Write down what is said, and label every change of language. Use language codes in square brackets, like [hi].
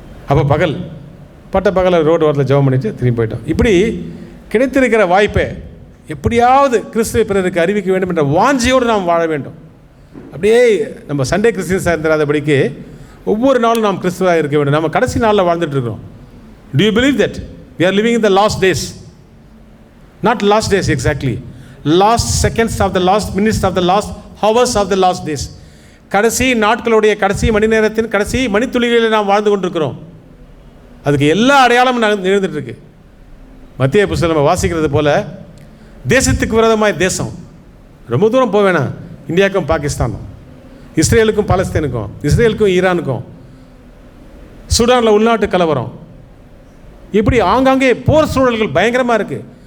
[ta] அப்போ பகல் ரோடு ஓரத்தில் ஜெபம் பண்ணிவிட்டு திரும்பி போயிட்டோம். இப்படி கிடைத்திருக்கிற வாய்ப்பை எப்படியாவது கிறிஸ்துவ பிறருக்கு அறிவிக்க வேண்டும் என்ற வாஞ்சியோடு நாம் வாழ வேண்டும். அப்படியே நம்ம சண்டே கிறிஸ்டியன்ஸாக இருந்துடாதபடிக்கு ஒவ்வொரு நாளும் நாம் கிறிஸ்துவாக இருக்க வேண்டும். நம்ம கடைசி நாளில் வாழ்ந்துட்டு இருக்கிறோம். [en] Do you believe that we are living in the last days? Not last days exactly, last seconds of the last minutes of the last hours of the last days. [ta] கடைசி நாட்களுடைய கடைசி மணி நேரத்தின் கடைசி மணித்துளிகளில் நாம் வாழ்ந்து கொண்டிருக்கிறோம். அதுக்கு எல்லா அடையாளமும் நிகழ்ந்துட்டு இருக்கு. மத்திய புஸ்தகம் நம்ம வாசிக்கிறது போல, தேசத்துக்கு விரோதமாய் தேசம், ரொம்ப தூரம் போக வேணாம், இந்தியாவுக்கும் பாகிஸ்தானும், இஸ்ரேலுக்கும் பாலஸ்தீனுக்கும், இஸ்ரேலுக்கும் ஈரானுக்கும், சூடானில் உள்நாட்டு கலவரம், இப்படி ஆங்காங்கே போர் சூழல்கள் பயங்கரமாக இருக்குது.